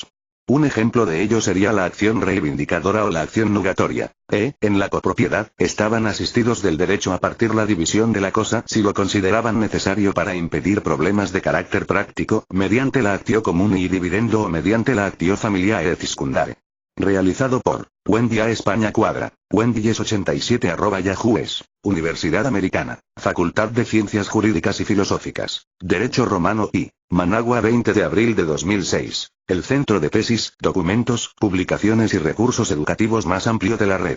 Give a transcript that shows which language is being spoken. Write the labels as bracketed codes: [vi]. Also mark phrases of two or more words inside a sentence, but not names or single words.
[es] Un ejemplo de ello sería la acción reivindicadora o la acción nugatoria. En la copropiedad, estaban asistidos del derecho a partir la división de la cosa si lo consideraban necesario para impedir problemas de carácter práctico, mediante la [la] actio comuni dividendo [es] o mediante la [la] actio familiae et secundare. [es] Realizado por Wendy A. España Cuadra. wendyes87@yahoo.es. Universidad Americana. Facultad de Ciencias Jurídicas y Filosóficas. Derecho Romano I. Managua, 20 de abril de 2006. El centro de tesis, documentos, publicaciones y recursos educativos más amplio de la red.